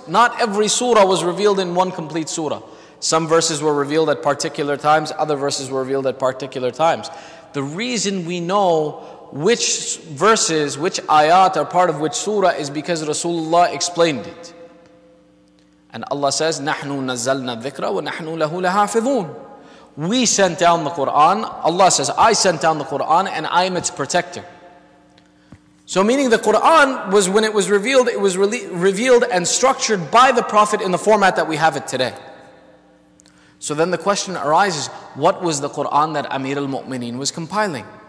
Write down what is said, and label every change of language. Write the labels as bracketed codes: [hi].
[en] Not every surah was revealed in one complete surah. Some verses were revealed at particular times, other verses were revealed at particular times. The reason we know which verses, which ayat are part of which surah is because Rasulullah explained it. And Allah says, [ar] نَحْنُ نَزَّلْنَا الذِّكْرَ وَنَحْنُ لَهُ لَحَافِظُونَ. [en] We sent down the Quran. Allah says, I sent down the Quran and I am its protector. So meaning the Quran was, when it was revealed revealed and structured by the Prophet in the format that we have it today. So then the question arises, what was the Quran that Amir al-Mu'mineen was compiling?